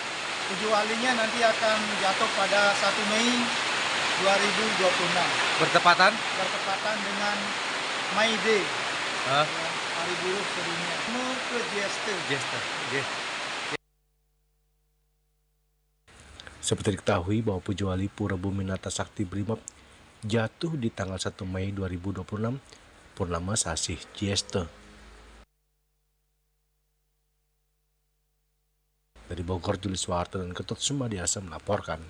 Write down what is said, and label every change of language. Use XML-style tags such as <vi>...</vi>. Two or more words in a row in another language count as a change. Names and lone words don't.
<id>Puja Walinya nanti akan jatuh pada 1 Mei 2026. Bertepatan? Bertepatan dengan May Day, Hari Buruh Sedunia. Mau ke Jester. Seperti diketahui bahwa Puja Wali Pura Buminata Sakti Brimob jatuh di tanggal 1 Mei 2026, purnama sasih Jyesta. Dari Bogor, Julius Soeharto dan Ketut Sumadiasa melaporkan.</id>